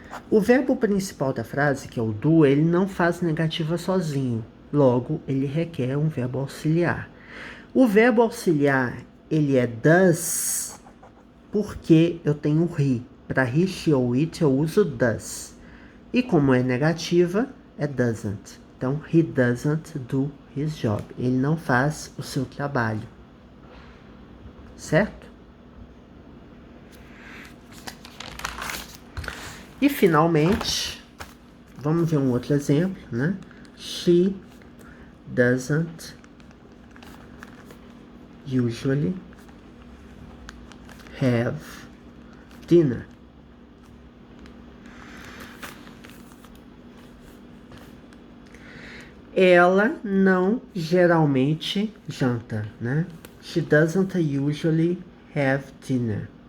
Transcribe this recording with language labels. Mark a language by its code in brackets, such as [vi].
[pt] O verbo principal da frase, que é o do, ele não faz negativa sozinho. Logo, ele requer um verbo auxiliar. O verbo auxiliar, ele é does, porque eu tenho he. Para he, she ou it, eu uso does. E como é negativa, é doesn't. [en] Então, he doesn't do his job. [pt] Ele não faz o seu trabalho. Certo? E finalmente, vamos ver um outro exemplo, né? [en] She doesn't usually have dinner. [pt] ela não geralmente janta, né? [en] She doesn't usually have dinner.